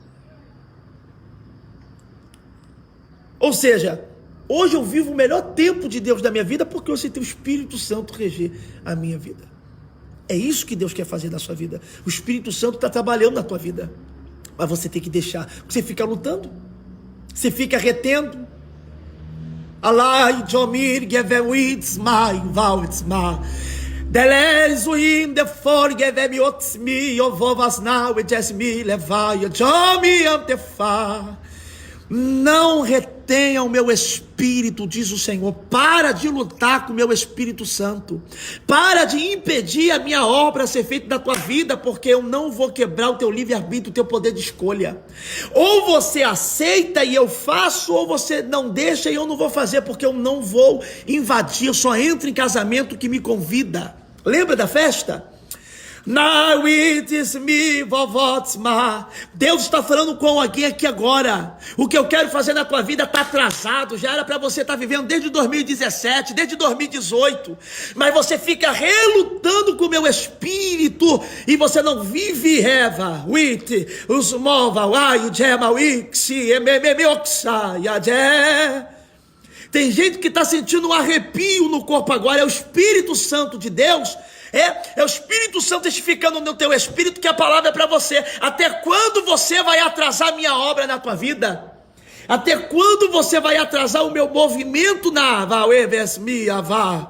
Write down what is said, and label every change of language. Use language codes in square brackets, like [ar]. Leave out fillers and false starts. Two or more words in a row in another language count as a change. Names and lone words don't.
[pt] Ou seja, hoje eu vivo o melhor tempo de Deus da minha vida porque eu aceitei o Espírito Santo reger a minha vida. É isso que Deus quer fazer na sua vida. O Espírito Santo está trabalhando na tua vida. Mas você tem que deixar. Você fica lutando. Você fica retendo. Alai, Jomir, Gevewitz, Mai, Vauitz, Mai. Delezuim de forgevemi otsmi ovovas now e jesmi levai jomi antefa. Não retenha o meu espírito, diz o Senhor. Para de lutar com o meu Espírito Santo. Para de impedir a minha obra ser feita na tua vida, porque eu não vou quebrar o teu livre-arbítrio, o teu poder de escolha. Ou você aceita e eu faço, ou você não deixa e eu não vou fazer, porque eu não vou invadir. Eu só entro em casamento que me convida. Lembra da festa? Now it is me, vovotsma. Deus está falando com alguém aqui agora. O que eu quero fazer na tua vida está atrasado. Já era para você estar vivendo desde 2017, desde 2018. Mas você fica relutando com o meu espírito e você não vive. Reva, wit, os mova, o jema, wixi, emememioxa, yadé. Tem gente que está sentindo um arrepio no corpo agora. É o Espírito Santo de Deus. É o Espírito Santo testificando no teu espírito que a palavra é para você. Até quando você vai atrasar a minha obra na tua vida? Até quando você vai atrasar o meu movimento na Avá?